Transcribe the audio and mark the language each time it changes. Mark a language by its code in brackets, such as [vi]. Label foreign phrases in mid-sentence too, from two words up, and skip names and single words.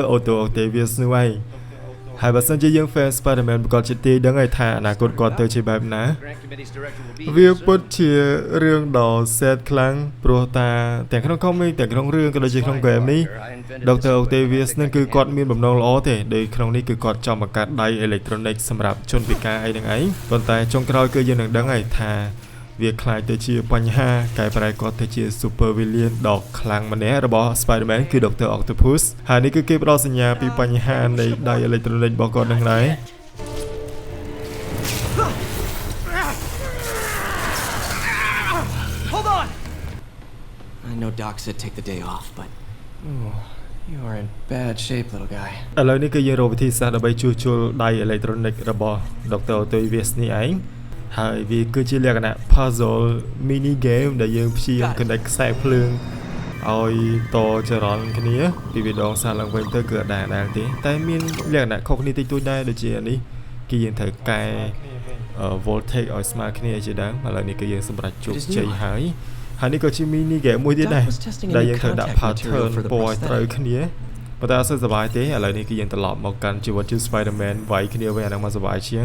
[km] Otto Octavius នោះឯងហើយបើសិនជាយើង fan Spider-Man ប្រកាសជាទីដឹងហើយថាអនាគតគាត់ទៅជាបែបណាវាពិតជារឿងដ៏ sad ខ្លាំងព្រោះតាទាំងក្នុង comic ទាំងក្នុងរឿងក៏ដូចជាក្នុង game នេះ Dr. Octavius នឹងគឺគាត់មានបំណងល្អទេដោយក្នុងនេះគឺគាត់ចង់បង្កើតដៃ electronic សម្រាប់ជនពិការអីហ្នឹងឯងប៉ុន្តែចុងក្រោយគឺយើងនឹងដឹងហើយថាវាខ្លាចទៅជាបញ្ហាកែប្រែគាត់ទៅជា [en] super villain [km] ដ៏ខ្លាំងម្នាក់របស់ Spider-Man គឺ Dr. Octopus ហើយនេះគឺគេផ្ដល់សញ្ញាពីបញ្ហានៃដៃ electronic របស់គាត់នឹងដែរ [en] Hold on. I know Doc said take the day off, but you are in bad shape, little guy. [km] ឥឡូវនេះគឺយើងរកវិធីសាស្ត្រដើម្បីជួសជុលដៃ electronic របស់ Dr. Octavius នេះឯងហើយវាគឺជាលក្ខណៈ [en] puzzle mini game [km] ដែលយើងព្យាយាម connect ខ្សែភ្លើងឲ្យតចរន្តគ្នាពី វាដងសារឡើងវិញទៅគឺអត់ដែរទេតែមានលក្ខណៈខុសគ្នាតិចតួចដែរដូចជានេះគឺយើងត្រូវកែ voltage ឲ្យស្មើគ្នាជាដើមឥឡូវនេះគឺយើងសម្រេចជោគជ័យហើយនេះក៏ជា [en] mini game [km] មួយទៀតដែរដែលយើងត្រូវដាក់ pattern ពណ៌ឲ្យត្រូវគ្នាប៉ុន្តែអត់សូវសប្បាយទេឥឡូវនេះគឺយើងត្រឡប់មកកាន់ជីវិតជា Spider-Man វាយគ្នាវិញអាហ្នឹងមកសប្បាយជាង